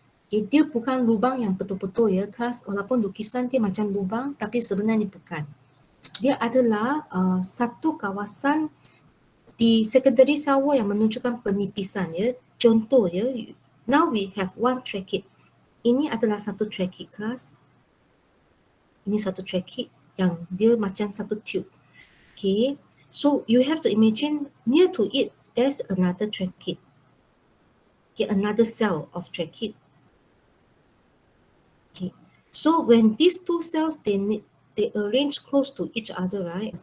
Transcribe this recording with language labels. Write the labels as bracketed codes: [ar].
[ms] Okay, dia bukan lubang yang betul-betul ya, kelas, walaupun lukisan dia macam lubang tapi sebenarnya bukan. Dia adalah satu kawasan di secondary cell wall yang menunjukkan penipisan ya. Contoh ya, [en] now we have one trachea. [ms] Ini adalah satu trachea kelas. Ini satu trachea yang dia macam satu tube. [en] Okay, so you have to imagine near to it there's another trachea. Okay, another cell of trachea. Okay, so when these two cells they arrange close to each other, right?